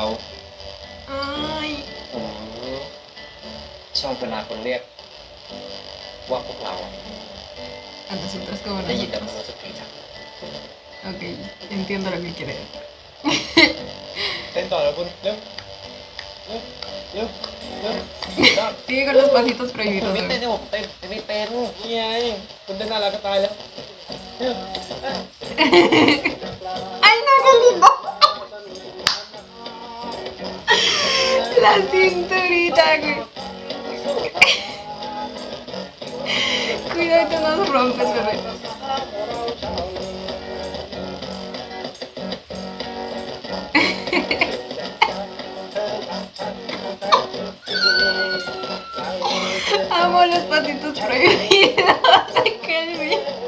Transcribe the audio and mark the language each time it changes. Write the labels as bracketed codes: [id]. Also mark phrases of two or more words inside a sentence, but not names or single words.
[es] Ay, [th] ผมชอบเวลาคนเรียกว่าพวกเรา [es] a nosotros como [th] ได้ยินแต่มัน [es] nosotros. [th] รู้สึกดีจัง [es] Ok, entiendo lo que quiere decir. [th] เต้นต่อแล้วคุณเร็วเร็วเร็วเร็ว [es] Sigue con los pasitos [th] คุณ [es] prohibidos. [th] ไม่เต้น [es] bebé. [th] ให้ผมเต้นไม่เป็นนี่ไงคุณเต้นน่ารักก็ตายแล้วเร็ว [es] ¡Ay, no, qué lindo! La cinturita, güey. Cuidado, no nos rompes, bebé. Amo los pasitos prohibidos de Kelvin.